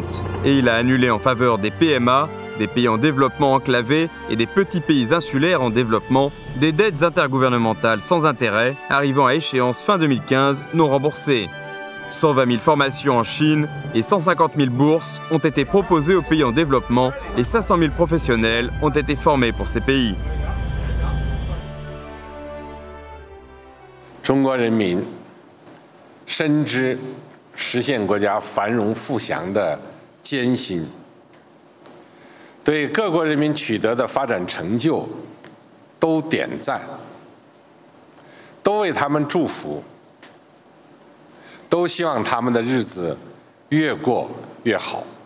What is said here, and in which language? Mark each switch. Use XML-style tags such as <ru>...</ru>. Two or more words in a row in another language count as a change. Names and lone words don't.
<fr>Et il a annulé en faveur des PMA, des pays en développement enclavés et des petits pays insulaires en développement, des dettes intergouvernementales sans intérêt, arrivant à échéance fin 2015 non remboursées. 120 000 formations en Chine et 150 000 bourses ont été proposées aux pays en développement et 500 000 professionnels ont été formés pour ces pays.</fr> <zh>中国人民深知实现国家繁荣富强的艰辛，对各国人民取得的发展成就都点赞，都为他们祝福，都希望他们的日子越过越好，</zh>